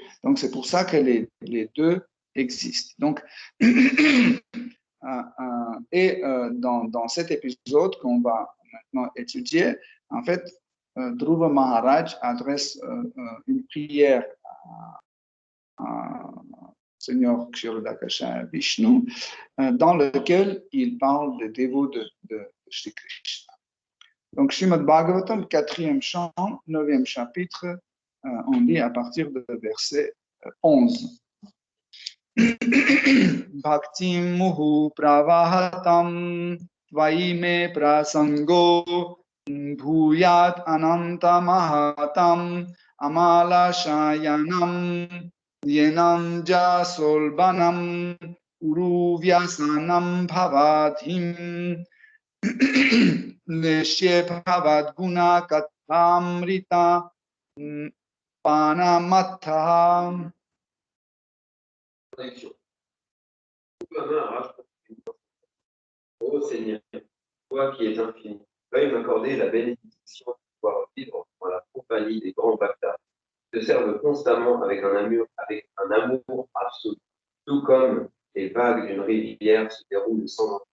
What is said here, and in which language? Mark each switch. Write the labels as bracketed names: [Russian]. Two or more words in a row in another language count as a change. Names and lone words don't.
[French] Donc, c'est pour ça que les deux existent. Donc, dans cet épisode qu'on va maintenant étudier, en fait, Dhruva Maharaj adresse une prière à Seigneur Kshirodakasha Vishnu, dans lequel il parle des dévots de Shri Krishna. Donc, Srimad Bhagavatam, 4e chant, 9e chapitre, on lit à partir de verset 11. [Sanskrit] Bhaktim muhu pravahatam tvai me prasango bhuyat ananta mahatam amala shayanam yenam jasolbanam uruvyasanam bhavadhim Neshye bhavad guna kathamrita panamatha. [French] Ô Seigneur, toi qui es infini, veuille m'accorder la bénédiction de pouvoir vivre dans la compagnie des grands bhaktas, qui te servent constamment avec un amour absolu, tout comme les vagues d'une rivière se déroulent sans interruption.